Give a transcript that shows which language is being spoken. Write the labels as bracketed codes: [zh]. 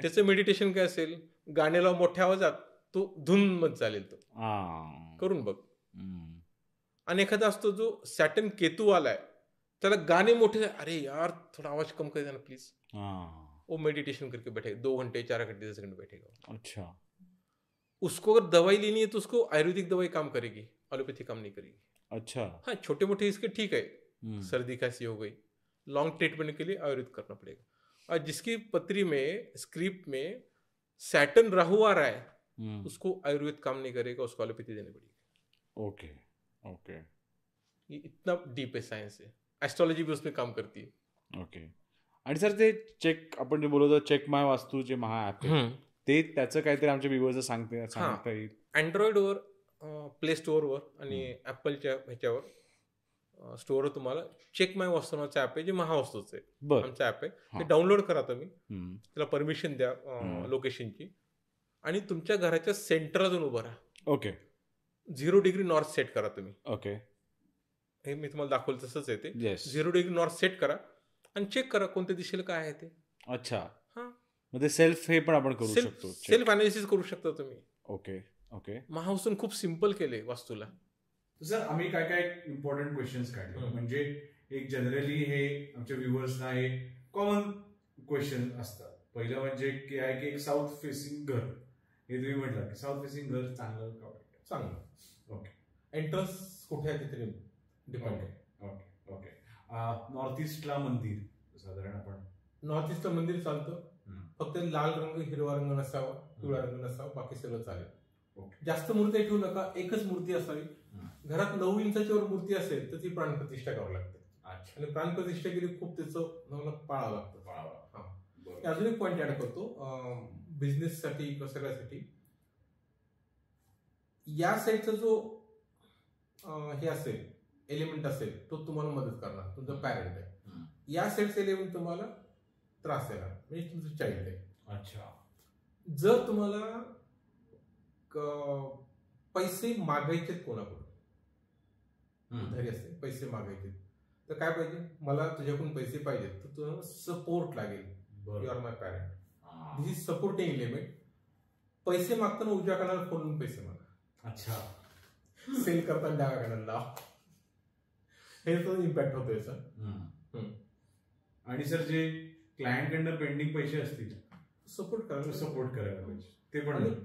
[mr] त्याचं मेडिटेशन काय असेल, गाण्याला मोठ्या आवाजात तो धुन मध्ये चालेल, तो करून बघ. आणि एखादा असतो जो सॅटर्न केतू आलाय, त्याला गाणे मोठे, [hi] अरे यार थोड़ा आवाज कम कर देना प्लीज, वो मेडिटेशन करके बैठेगा 2 घंटे 4 घंटे 10 घंटे बैठेगा. अच्छा. उसको अगर दवाई लेनी है तो उसको आयुर्वेदिक दवाई काम करेगी, एलोपैथी काम नहीं करेगी. अच्छा. हाँ, छोटे मोटे इसके ठीक है, सर्दी खांसी हो गई, लॉन्ग ट्रीटमेंट के लिए आयुर्वेद करना पड़ेगा. और जिसकी पत्री में स्क्रिप्ट में सैटर्न राहु आ रहा है, उसको आयुर्वेद काम नहीं करेगा, उसको एलोपैथी देनी पड़ेगी. ओके. ओके. ये इतना डीप है साइंस है, एस्ट्रोलॉजी भी उसमें काम करती है. ओके. [mr] आणि सर ते चेक आपण जे बोलतो, चेक माय वास्तू जे महा ॲप आहे, ते त्याचं काहीतरी आमच्या व्ह्यूअर्सचं सांगता येईल. अँड्रॉइडवर, प्ले स्टोअरवर आणि ॲपलच्या ह्याच्यावर स्टोअरवर तुम्हाला चेक माय वास्तू नावाचं ॲप आहे, जे महावास्तूचं आहे, आमचं ॲप आहे. ते डाउनलोड करा तुम्ही, त्याला परमिशन द्या लोकेशनची, आणि तुमच्या घराच्या सेंटरला जाऊन उभं राहा. ओके. 0 डिग्री नॉर्थ सेट करा तुम्ही. ओके. हे मी तुम्हाला दाखवलं तसंच आहे ते. येस. 0 डिग्री नॉर्थ सेट करा आणि चेक करा कोणत्या दिशेला काय आहे ते. अच्छा. हां, म्हणजे सेल्फ हे पण आपण करू शकतो, सेल्फ अनालिसिस करू शकता तुम्ही. ओके. ओके. महावास्तून खूप सिम्पल केले वास्तूला. सर आम्ही काय काय इम्पॉर्टंट क्वेश्चन्स काढले, म्हणजे एक जनरली हे आमच्या व्ह्युअर्सना हे कॉमन क्वेश्चन असतात. पहिलं म्हणजे की आहे की एक साऊथ फेसिंग घर, हे तुम्ही म्हटलं की साऊथ फेसिंग घर चांगलं का वाईट? चांगलं. ओके. एंट्रन्स कुठे आहे तिथे डिपेंड आहे. ओके. ओके. नॉर्थ ईस्टला मंदिर, साधारण आपण नॉर्थ ईस्टला मंदिर चालतं, फक्त लाल रंग, हिरवा रंग नसावा, पिवळा रंग नसावा, बाकी सगळं चालेल. जास्त मूर्ती ठेवू नका, एकच मूर्ती असावी. घरात 9 इंचाच्या वर मूर्ती असेल तर ती प्राणप्रतिष्ठा करावी लागते. आणि प्राणप्रतिष्ठा केली खूप त्याचं पाळावं लागतं. अजून एक पॉईंट ऍड करतो, बिझनेस साठी किंवा सगळ्यासाठी, या साईडचा जो हे असेल एलिमेंट असेल तो तुम्हाला मदत करणार, तुमचा पॅरेंट आहे. या साईडचा एलिमेंट तुम्हाला त्रास देणार, म्हणजे तुमचं चाइल्ड आहे. अच्छा. जर तुम्हाला पैसे मागायचे कोणाकडून, घरी असते पैसे मागायचे, तर काय पाहिजे, मला तुझ्याकडून पैसे पाहिजेत, तर तुला सपोर्ट लागेल. [en] You are my parent, this is supporting element. [mr] पैसे मागताना उजव्या कानाला फोडून पैसे मागा. अच्छा. सेल करताना डाव्या कानाला लावा, हे तो इम्पॅक्ट होतो याचा. आणि सर जे क्लायंट कडनं पेंडिंग पैसे असतील, सपोर्ट करायला पाहिजे ते पण.